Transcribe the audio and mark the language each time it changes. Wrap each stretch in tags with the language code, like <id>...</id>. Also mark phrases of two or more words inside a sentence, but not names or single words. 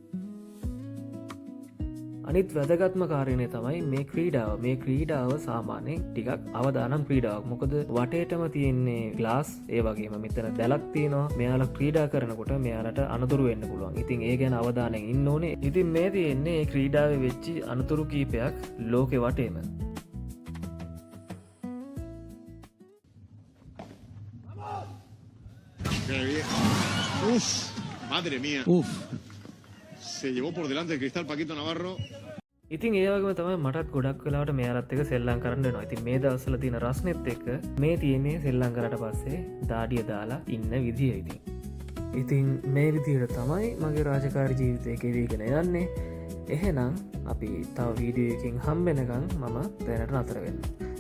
<si>අනිත් වැදගත්ම කාරණය තමයි මේ ක්‍රීඩාව සාමාන්‍යයෙන් ටිකක් අවදානම් ක්‍රීඩාවක් මොකද වටේටම තියෙන්නේ ග්ලාස් ඒ වගේම මෙතන දැලක් තියෙනවා මෙයාලා ක්‍රීඩා කරනකොට මෙයාලට අනතුරු වෙන්න පුළුවන් ඉතින් ඒ ගැන අවධානයෙන් ඉන්න ඕනේ ඉතින් මේ තියෙන්නේ මේ ක්‍රීඩාවේ වෙච්චි අනතුරු කීපයක් ලෝකෙ වටේම</si> <es>Uf, madre mía. Uf. Se llevó por delante el cristal Paquito Navarro.</es> <si>ඉතින් ඒ වගේම තමයි මටත් ගොඩක් වෙලාවට මෙයාලත් එක්ක සෙල්ලම් කරන්න වෙනවා. ඉතින් මේ දවස්වල තියෙන රස්නෙත් එක්ක මේ තියෙන්නේ සෙල්ලම් කරලා පස්සේ දාඩිය දාලා ඉන්න විදිය ඉතින්. ඉතින් මේ විදියට තමයි මගේ රාජකාරී ජීවිතය ගෙවිගෙන යන්නේ. එහෙනම් අපි තව වීඩියෝ එකකින් හම්බෙනකන් මම දැනට නතර වෙනවා.</si>